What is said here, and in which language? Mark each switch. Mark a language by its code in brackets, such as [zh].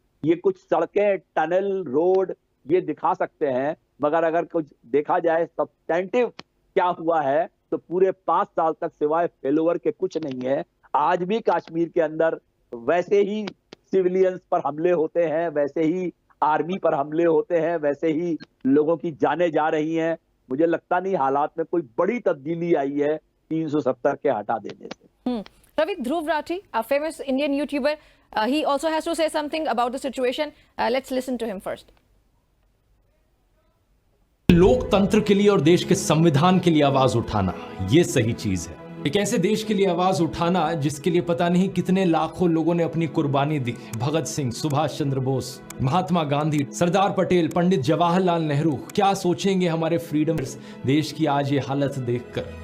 [hi] ये कुछ सड़कें, टनल, रोड ये दिखा सकते हैं, मगर अगर कुछ देखा जाए सब्सटेंटिव क्या हुआ है तो पूरे 5 साल तक सिवाय फेलोवर के कुछ नहीं है। आज भी कश्मीर के अंदर वैसे ही सिविलियंस पर हमले होते हैं, वैसे ही आर्मी पर हमले होते हैं, वैसे ही लोगों की जानें जा रही हैं। मुझे लगता नहीं हालात में कोई बड़ी तब्दीली आई है 370 के हटा देने से। [en] Ravi, Dhruv Rathi, a famous Indian YouTuber, he also has to say something about the situation. Let's listen to him first. [hi] लोकतंत्र के लिए और देश के संविधान के लिए आवाज उठाना, ये सही चीज है। एक ऐसे देश के लिए आवाज उठाना जिसके लिए पता नहीं कितने लाखों लोगों ने अपनी कुर्बानी दी। भगत सिंह, सुभाष चंद्र बोस, महात्मा गांधी, सरदार पटेल, पंडित जवाहरलाल नेहरू, क्या सोचेंगे हमारे फ्रीडम्स देश की आज ये हालत देखकर।